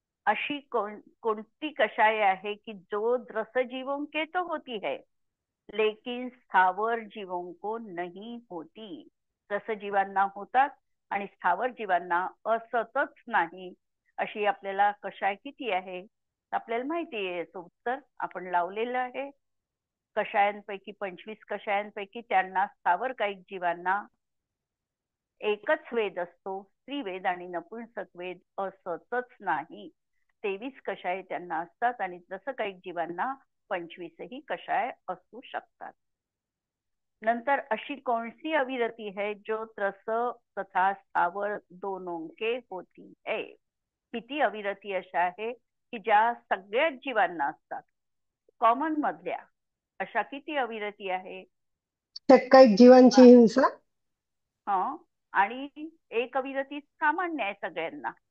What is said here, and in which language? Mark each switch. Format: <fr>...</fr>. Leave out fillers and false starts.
<mr>अशी कोणती कषाय आहे कि</mr> <hi>जो रसजीवों के तो होती है लेकिन स्थावर जीवों को नहीं होती।</hi> <mr>रसजीवांना होतात आणि स्थावर जीवांना असतच नाही। अशी आपल्याला कषाय किती आहे आपल्याला माहिती आहे, याचं उत्तर आपण लावलेलं आहे। कषायांपैकी 25 कषायांपैकी त्यांना स्थावर काही जीवांना एकच वेद असतो, स्त्रीवेद आणि नपुंसक वेद असतच नाही। 23 कषाय त्यांना असतात आणि जसं काही जीवांना 25ही कषाय असू शकतात।</mr> <hi>नंतर अशी कौन सी अविरति है जो त्रस तथा स्थावर दोनों के होती है.</hi> <mr>किती अविरती अशा आहे की ज्या सगळ्याच जीवांना असतात. कॉमन मधल्या अशा किती अविरती आहे. काही जीवांची हिंसा. हा, आणि एक अविरती सामान्य आहे सगळ्यांना.</mr>